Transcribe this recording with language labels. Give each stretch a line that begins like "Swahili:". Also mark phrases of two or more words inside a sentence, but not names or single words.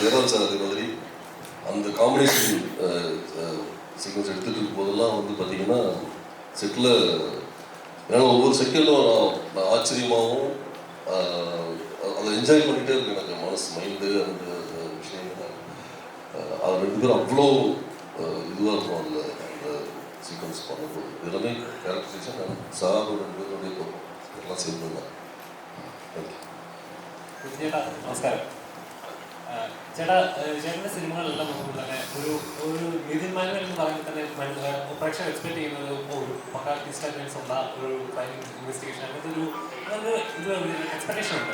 Tamil: ஜெயராம் சார் அதே மாதிரி அந்த
English: combination sequence
Tamil: எடுத்துகிட்டு இருக்கும் போதெல்லாம் வந்து பார்த்தீங்கன்னா செட்டில் என்னால் ஒவ்வொரு செகண்டும் நான் ஆச்சரியமாகவும் அதை என்ஜாய் பண்ணிகிட்டே இருக்கு. எனக்கு மனசு மைண்டு அந்த விஷயங்கள் அது ரெண்டு பேரும் அவ்வளோ இதுவாக இருக்கும் அதில் அந்த சீக்வன்ஸ் பண்ணும்போது. எல்லாமே கேரக்டரைசேஷன் சாரோட ரெண்டு பேருடைய எல்லாம் சேர்ந்து தான்.
Malayalam: ചേട്ടാ നമസ്കാരം. ചേട്ടാ ചേട്ടൻ്റെ സിനിമകളെല്ലാം നോക്കുമ്പോൾ തന്നെ ഒരു നിതിൻ മാനുവൽ എന്ന് പറയുമ്പോൾ തന്നെ പ്രേക്ഷകർ എക്സ്പെക്ട് ചെയ്യുന്നത് ഒരു പക്ക ഡിസ്റ്റർബൻസ് ഉള്ള ഒരു
English: crime investigation
Malayalam: അങ്ങനത്തെ ഒരു എക്സ്പെക്ടേഷൻ ഉണ്ട്.